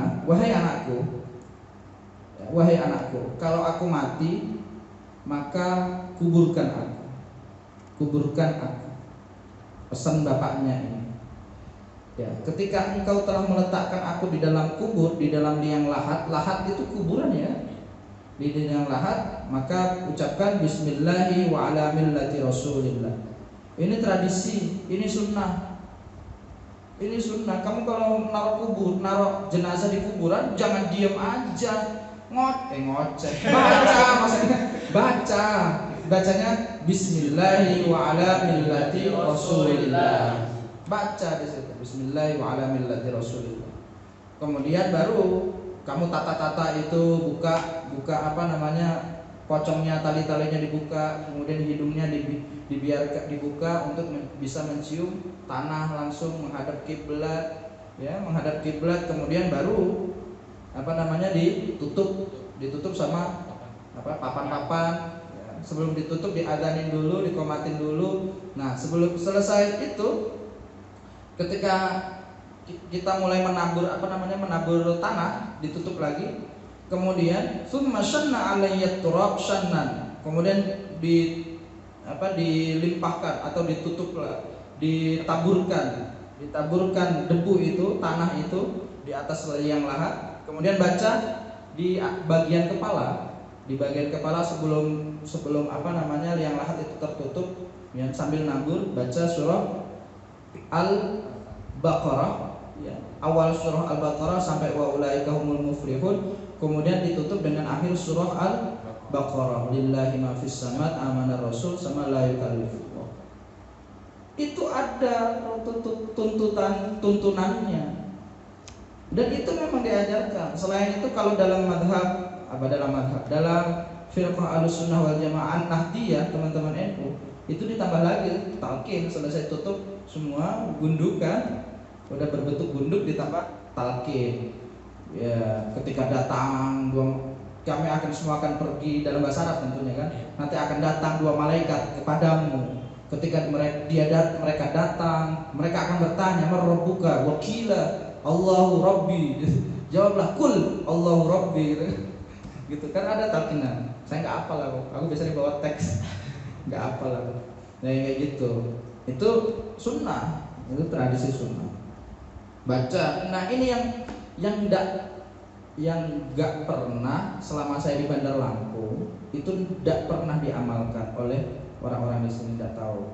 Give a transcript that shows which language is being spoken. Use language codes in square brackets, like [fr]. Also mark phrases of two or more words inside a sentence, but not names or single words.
[id] Wahai anakku, wahai anakku, kalau aku mati maka kuburkan aku. Pesan bapaknya ini. Ya, ketika engkau telah meletakkan aku di dalam kubur, di dalam liang lahat itu kuburan ya. Di liang lahat, maka ucapkan [ar] بسم الله وعلى ملة رسول الله. [id] Ini tradisi, ini sunnah. Ini sunnah. Kamu kalau naruh jenazah di kuburan, jangan diem aja. Ngoceh. Bacanya [ar] بسم الله وعلى ملة رسول الله. [id] Baca di situ [ar] بسم الله وعلى ملة رسول الله. [id] Kemudian baru kamu tata-tata itu buka pocongnya, tali-talinya dibuka, kemudian hidungnya dibiarkan dibuka untuk bisa mencium tanah langsung menghadap kiblat, ya, menghadap kiblat. Kemudian baru ditutup sama papan-papan. Sebelum ditutup diadanin dulu, dikomatin dulu. Nah, sebelum selesai itu, ketika kita mulai menabur tanah, ditutup lagi. [ar] Kemudian ثم شنوا علي التراب شنا. [id] Kemudian dilimpahkan atau ditaburkan debu itu, tanah itu di atas liang lahat. Kemudian baca di bagian kepala. Di bagian kepala sebelum liang lahat itu tertutup, ya, sambil nabur baca surah Al-Baqarah, ya, awal surah Al-Baqarah sampai [ar] وأولئك هم المفلحون, [id] kemudian ditutup dengan akhir surah Al-Baqarah, [ar] لله ما في الصمد آمن رسول سما لا يكلف الله. [id] Itu ada tuntunannya, dan itu memang diajarkan. Selain itu kalau dalam firqah Ahlussunnah wal Jamaah Nahdiyah, teman-teman NU, itu ditambah lagi talqin. Selesai tutup semua gundukan, udah berbentuk gunduk, ditambah talqin. Ya, ketika datang kami semua akan pergi, dalam bahasa Arab tentunya kan. Nanti akan datang 2 malaikat kepadamu. Ketika mereka datang, mereka akan bertanya, [ar] "من ربك?" وقيل الله ربي. Jawablah, "قل الله ربي." [id] gitu kan ada talqinan. Saya nggak hafal aku biasanya bawa teks, nggak hafal aku. Nah kayak gitu, itu sunnah, itu tradisi sunnah. Baca. Nah ini yang nggak pernah selama saya di Bandar Lampung itu tidak pernah diamalkan oleh orang-orang di sini, tidak tahu.